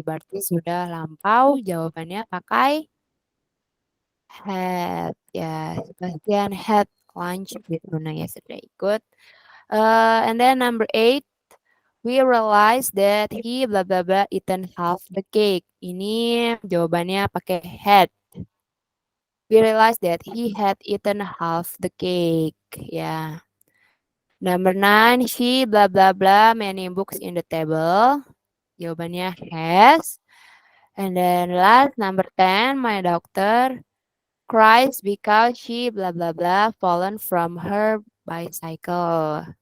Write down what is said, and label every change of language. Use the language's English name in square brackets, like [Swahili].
[Indonesian] Berarti sudah lampau. Jawabannya pakai had. [English] Ya, Sebastian had lunch with Luna yesterday. Good. And then number 8, we realized that he bla bla bla eaten half the cake. [Indonesian] Ini jawabannya pakai had. [English] We realized that he had eaten half the cake. Ya. Number 9, she bla bla bla many books in the table. Jawabannya has. And then last, number 10, my doctor cries because she bla bla bla fallen from her bicycle.